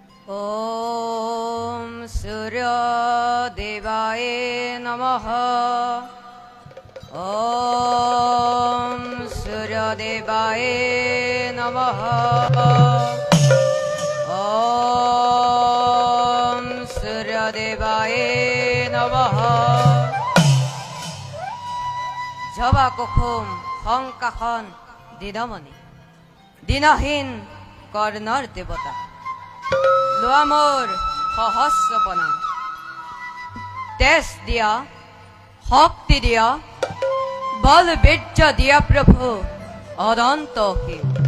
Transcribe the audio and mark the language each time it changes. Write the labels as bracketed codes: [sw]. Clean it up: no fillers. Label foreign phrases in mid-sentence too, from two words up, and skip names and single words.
[sa] ॐ सूर्यदेवाय नमः ॐ सूर्यदेवाय नमः ॐ सूर्यदेवाय नमः [as] জবা কুসুম সংকাখন দিনমণি দিনহীন কৰ্ণৰ দেৱতা লোৱা মোৰ সহস্ৰ প্ৰণাম তেজ দিয়া শক্তি দিয়া বল বীৰ্য দিয়া প্ৰভু অনন্ত অসীম